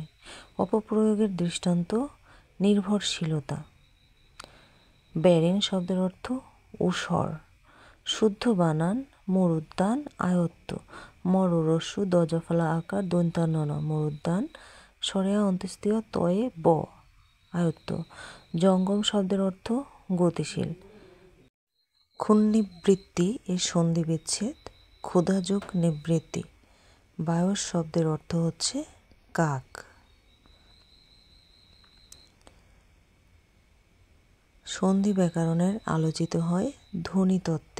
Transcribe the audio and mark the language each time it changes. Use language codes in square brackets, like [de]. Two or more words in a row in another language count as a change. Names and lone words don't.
[bn] অপপ্রয়োগের দৃষ্টান্ত নির্ভরশীলতা। ব্যারিন শব্দের অর্থ ঊষর। শুদ্ধ বানান মরুদ্যান আয়ত্ত। মররস্যু দজফলা আকার দন্তান্ন মরুদ্যান সরেয়া অন্ত্যেষ্টিয় তয়ে ব আয়ত্ত। জঙ্গম শব্দের অর্থ গতিশীল। ক্ষুন্নিবৃত্তি এর সন্ধি বিচ্ছেদ ক্ষুধাযোগ নিবৃত্তি। বায়স শব্দের অর্থ হচ্ছে কাক। সন্ধি ব্যাকরণের আলোচিত হয় ধ্বনিতত্ত্বে।